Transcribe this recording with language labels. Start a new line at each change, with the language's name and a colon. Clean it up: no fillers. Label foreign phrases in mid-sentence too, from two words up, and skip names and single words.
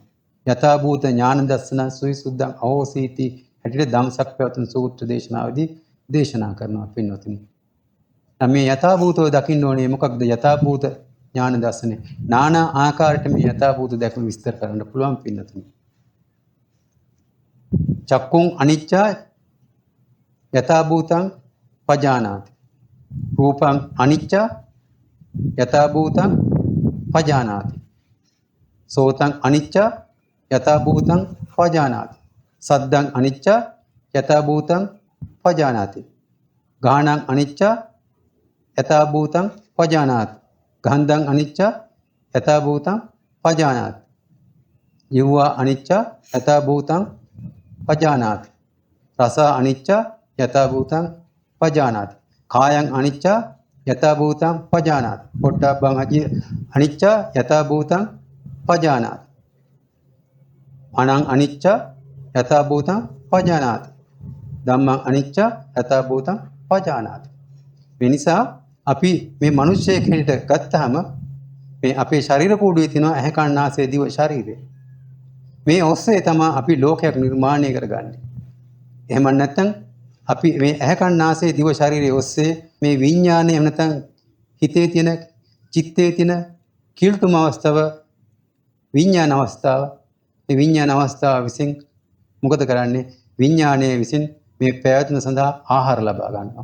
Pali: යථා භූත ඥාන දර්ශන සුවිසුද්ධං අවෝසීති
Sinhala: හැටියට ධම්සක් පැවතුන සූත්‍ර දේශනාවේදී දේශනා කරනවා පින්වතුනි. මේ යථා භූතව දකින්න ඕනේ මොකක්ද යථා භූත ඥාන දර්ශනේ. නානා ආකාරයට මේ යථා භූත දැක්ම විස්තර කරන්න පුළුවන් පින්වතුනි.
Pali: චක්කුං අනිච්චා යථා භූතං පජානාති. රූපං අනිච්චා යථා භූතං පජානාති. සෝතං අනිච්චා යථා භූතං පජානාති. සද්දං අනිච්චා යථා භූතං පජානාති. ගානං අනිච්චා යථා භූතං පජානාති. ගන්ධං අනිච්චා යථා භූතං පජානාති. ජීවා අනිච්චා යථා භූතං පජානාති. රස අනිච්චා යථා භූතං පජානාති. කායං අනිච්චා යථා භූතං පජානාති. පොට්ටබ්බං අනිච්චා යථා භූතං පජානාති. මනං අනිච්චා යථා භූතං පජානාති. ධම්මං අනිච්චා යථා භූතං පජානාති.
Sinhala: මේ නිසා අපි මේ මිනිස්සෙ කෙනෙක්ට ගත්තාම මේ අපේ ශරීර කූඩුවේ තියෙන ඇහැ කන නාසය දිව ශරීරය. මේ ඔස්සේ තමයි අපි ලෝකයක් නිර්මාණය කරගන්නේ. එහෙම නැත්නම් අපි මේ ඇහැ කන නාසය දිව ශරීරය ඔස්සේ මේ විඥානය එහෙම නැත්නම් හිතේ තියෙන චිත්තේ තියෙන කීර්තුම අවස්ථාව විඥාන අවස්ථාව මේ විඥාන අවස්ථාව විසින් මොකද කරන්නේ විඥානයේ විසින් මේ පැවැත්ම සඳහා ආහාර ලබා ගන්නවා.